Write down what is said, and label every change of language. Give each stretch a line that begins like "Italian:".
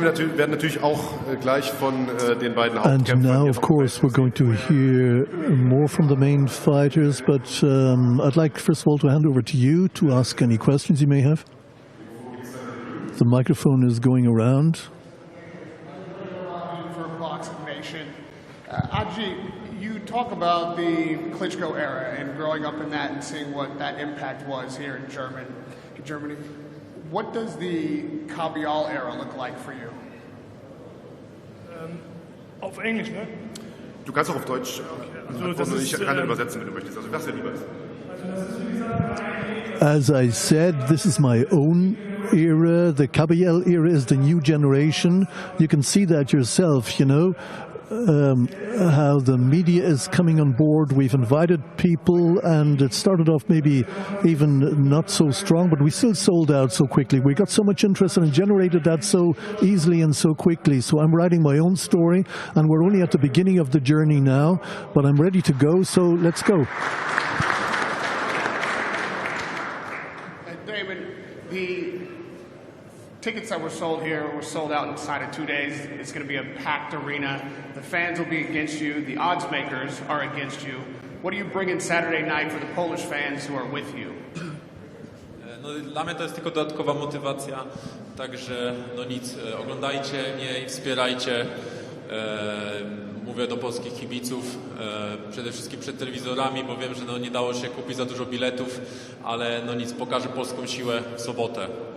German: Wir werden natürlich auch gleich von den beiden Hauptkämpfern.
English: And now, of course, we're going to hear more from the main fighters, but I'd like, first of all, to hand over to you to ask any questions you may have. The microphone is going around. For Boxing Nation. Agit, you talk about the Klitschko era and growing up in that and seeing what that impact was here in Germany. What does the Kabayel era look like for you?
German: Auf Englisch, ne? Du kannst auch auf Deutsch. Ich kann übersetzen, wenn du möchtest. Also was dir lieber ist.
English: As I said, this is my own era. The Kabayel era is the new generation. You can see that yourself, you know. How the media is coming on board. We've invited people, and it started off maybe even not so strong, but we still sold out so quickly. We got so much interest and generated that so easily and so quickly. So I'm writing my own story, and we're only at the beginning of the journey now, but I'm ready to go, so let's go. David, the tickets that were sold here were sold out inside of 2 days. It's going to be a packed arena. The fans will be against you. The odds makers are against you. What do you bring in Saturday night for the Polish fans who are with you?
Polish: No, dla mnie to jest tylko dodatkowa motywacja, także no nic, oglądajcie mnie i wspierajcie. Mówię do polskich kibiców, przede wszystkim przed telewizorami, bo wiem, że no nie dało się kupić za dużo biletów, ale no nic, pokażę polską siłę w sobotę.